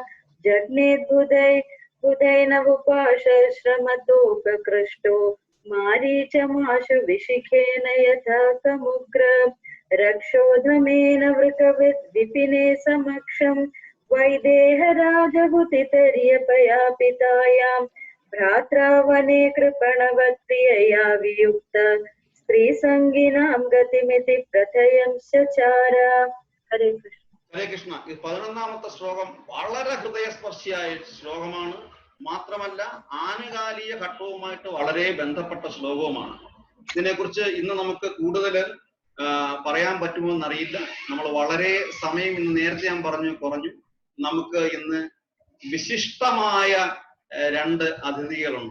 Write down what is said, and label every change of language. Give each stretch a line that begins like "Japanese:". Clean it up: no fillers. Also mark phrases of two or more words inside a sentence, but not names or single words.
Sanskrit: जग्नेद्बुधैर्नवुपाश श्रमतोपकृष्टो मारीचमाशु विशिखेन यथा समुग्र रक्षोधमेन वृकविद् विपिने समक्षं वैदेहराजभूतितर्यपयापितायां भ्रात्रा वने कृपणवत् प्रियया वियुक्त स्त्रीसङ्गिनां गतिमिति प्रथयं चचार. हरे कृष्ण. ഹരേ കൃഷ്ണ.
Malayalam: ഈ 11ാമത്തെ ശ്ലോകം വളരെ ഹൃദയസ്പർശിയായ ശ്ലോകമാണ്. മാത്രമല്ല ആനുകാലിക ഘട്ടവുമായിട്ട് വളരെ ബന്ധപ്പെട്ട ശ്ലോകവുമാണ്. ഇതിനെക്കുറിച്ച് ഇന്ന് നമുക്ക് കൂടുതൽ പറയാൻ പറ്റുമോ എന്നറിയില്ല. നമ്മൾ വളരെ സമയം ഇന്ന് നേരത്തെ ഞാൻ കുറഞ്ഞു. നമുക്ക് ഇന്ന് വിശിഷ്ടമായ 2 അതിഥികളുണ്ട്.